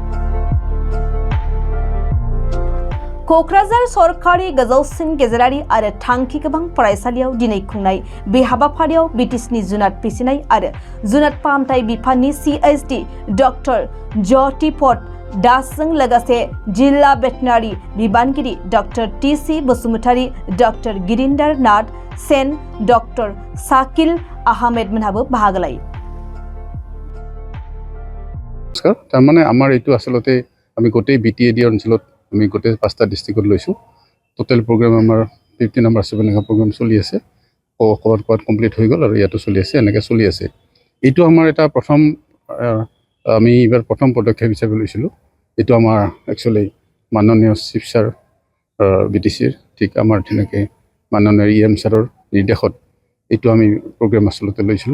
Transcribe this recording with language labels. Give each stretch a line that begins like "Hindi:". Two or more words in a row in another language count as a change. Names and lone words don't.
Bodo: क'क्राझार सरकारि गोजौसिन गेजेरारि आरो थांखि गोबां फरायसालियाव दिनै खुंनाय बे हाबाफारियाव बिटिसिनि जुनाद फिसिनाय आरो जुनाद फाहामथाय बिफाननि सिएचडि डक्टर ज्योतिपद दासजों लोगोसे जिल्ला भेटेनारि बिबानगिरि डक्टर टिसि बसुमतारी, डक्टर गिरिन्दार नाथ सेन, डक्टर शाकिल आहमेद मोनहाबो बाहागो लायो।
Assamese: নমস্কাৰ। তাৰমানে আমাৰ এটু আচলতে আমি গোটেই বিটিএডি अञ्चলত আমি গোটেই 5টা ডিস্ট্রিক্টত লৈছোঁ।
English: total program
Assamese: আমাৰ 50 নম্বৰ 7 এনেকুৱা প্ৰগ্ৰাম চলি আছে। ক'ৰবাত কমপ্লিট হৈ গ'ল আৰু ইয়াতো চলি আছে, এনেকৈ চলি আছে। এইটো আমাৰ এটা প্ৰথম আমি এইবাৰ প্ৰথম পদক্ষেপ হিচাপে লৈছিলোঁ। এইটো আমাৰ একচুৱেলি মাননীয় চিফ ছাৰ বিটিচিৰ ঠিক আমাৰ তেনেকৈ মাননীয় EM ছাৰৰ নিৰ্দেশত এইটো আমি প্ৰগ্ৰাম আচলতে লৈছিলোঁ।